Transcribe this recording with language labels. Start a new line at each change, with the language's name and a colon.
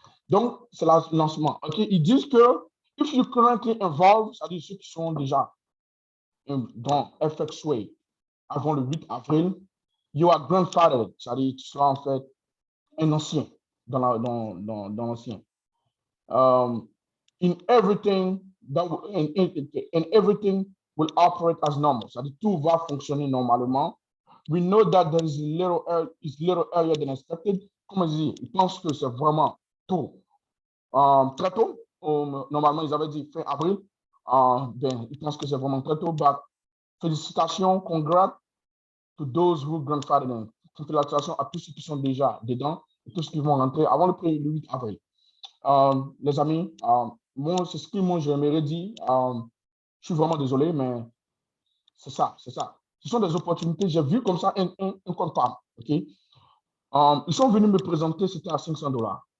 French: Donc, c'est le lancement. OK? Ils disent que
English: if you currently involved,
French: c'est-à-dire ceux qui sont déjà dans FXWay avant le 8 avril,
English: you are grandfathered,
French: c'est-à-dire tu seras en fait un ancien dans l'ancien.
English: In everything and everything will operate as normal.
French: C'est-à-dire tout va fonctionner normalement.
English: We know that there is little earlier than expected.
French: Comme je dis, ils pensent que c'est vraiment tôt. Très tôt. Normalement, ils avaient dit fin avril. Ben, ils pensent que c'est vraiment très tôt.
English: But félicitations, congrats to those who grandfathered in.
French: Félicitations à tous ceux qui sont déjà dedans et tous ceux qui vont rentrer avant le 8 avril. Les amis, moi, c'est ce que moi j'aimerais dire. Je suis vraiment désolé, mais c'est ça, c'est ça. Ce sont des opportunités. J'ai vu comme ça un compte PAM. OK? Ils sont venus me présenter, c'était à $500.